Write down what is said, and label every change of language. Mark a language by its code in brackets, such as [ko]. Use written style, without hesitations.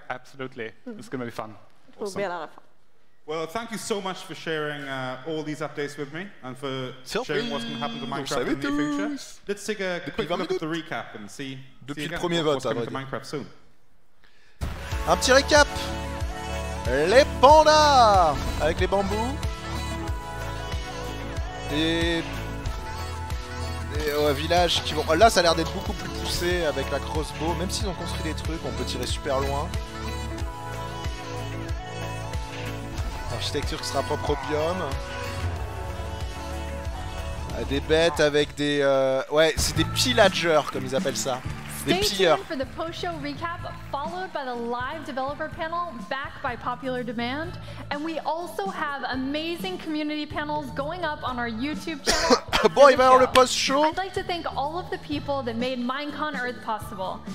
[en] Absolutely. It's going to be fun. It will be a lot of fun. Well, thank you so much for sharing all these updates with me and for sharing what's going to happen to Minecraft in the future. Let's take a quick look at the recap and see [fr] Depuis le premier vote, [en] what's coming to Minecraft soon. [fr] Un petit récap. Les pandas avec les bambous. Des villages qui vont... Là, ça a l'air d'être beaucoup plus poussé avec la crossbow. Même s'ils ont construit des trucs, on peut tirer super loin. Architecture qui sera propre au biome. Des bêtes avec des... Ouais, c'est des pillagers comme ils appellent ça. Des pilleurs. [en] Stay tuned for the post-show recap, followed by the live developer panel, backed by popular demand. And we also have amazing community panels going up on our YouTube channel. [fr] Bon, il va y avoir le post-show. [en] I'd like to thank all of the people that made Minecon Earth possible.